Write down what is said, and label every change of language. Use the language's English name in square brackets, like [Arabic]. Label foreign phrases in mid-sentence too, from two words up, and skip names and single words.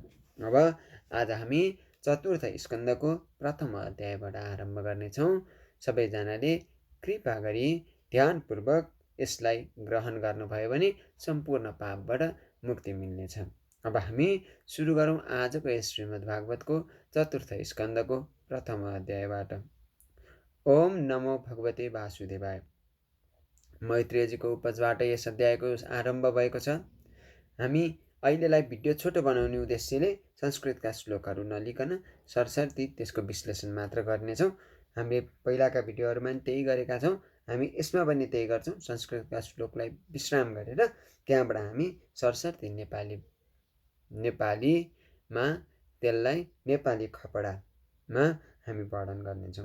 [Nepali] अब आज हामी चतुर्थ स्कन्दको प्रथम अध्यायबाट आरम्भ गर्नेछौँ। सबैजनाले कृपा गरी ध्यानपूर्वक यसलाई ग्रहण गर्नुभयो भने सम्पूर्ण पापबाट मुक्ति मिल्नेछ। अब हामी सुरु गरौँ आजको यस श्रीमद् भागवतको चतुर्थ स्कन्दको प्रथम अध्यायबाट। [Sanskrit] ओम नमो भगवते वासुदेवाय। [Nepali] मैत्रेयजीको उपजबाट यस अध्यायको आरम्भ भएको छ। हामी अहिलेलाई भिडियो छोटो बनाउने उद्देश्यले संस्कृतका श्लोकहरू नलिकन सरसर्ती त्यसको विश्लेषण मात्र गर्नेछौँ। हामीले पहिलाका भिडियोहरूमा पनि त्यही गरेका छौँ। हामी यसमा पनि त्यही गर्छौँ। संस्कृतका श्लोकलाई विश्राम गरेर त्यहाँबाट हामी सरसर्ती नेपालीमा त्यसलाई नेपाली खपडामा हामी वर्णन गर्नेछौँ।